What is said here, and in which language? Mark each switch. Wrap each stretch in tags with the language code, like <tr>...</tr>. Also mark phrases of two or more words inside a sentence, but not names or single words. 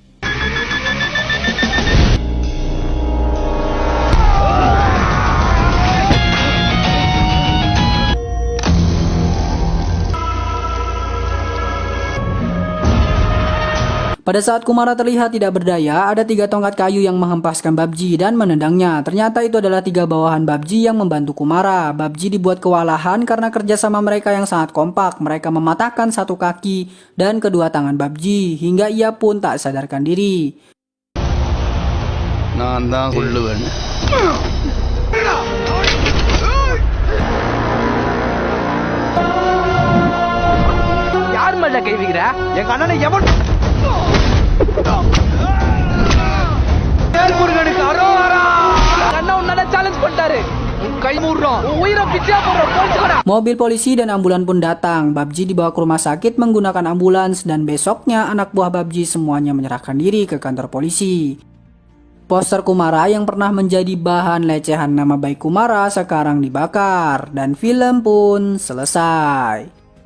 <id>Pada saat Kumara terlihat tidak berdaya, ada 3 tongkat kayu yang menghempaskan Babji dan menendangnya. Ternyata itu adalah 3 bawahan Babji yang membantu Kumara. Babji dibuat kewalahan karena kerjasama mereka yang sangat kompak. Mereka mematahkan 1 kaki dan kedua tangan Babji hingga ia pun tak sadarkan diri.</id> <ta>யார் மேல கை வைக்கிற? எங்க அண்ணனை எவன் முருகனுக்கு அரோகரா! அண்ணா உன்னால சேலஞ்ச் பண்ணிட்டாரு. உன் கை மூடுறோம், உன் உயிரை பிச்சையா போடுறோம். போயிட்டு</ta> <id>Mobil polisi dan ambulan pun datang. Babji dibawa ke rumah sakit menggunakan ambulans dan besoknya anak buah Babji semuanya menyerahkan diri ke kantor polisi. Poster Kumara yang pernah menjadi bahan lecehan nama baik Kumara sekarang dibakar dan film pun selesai.</id>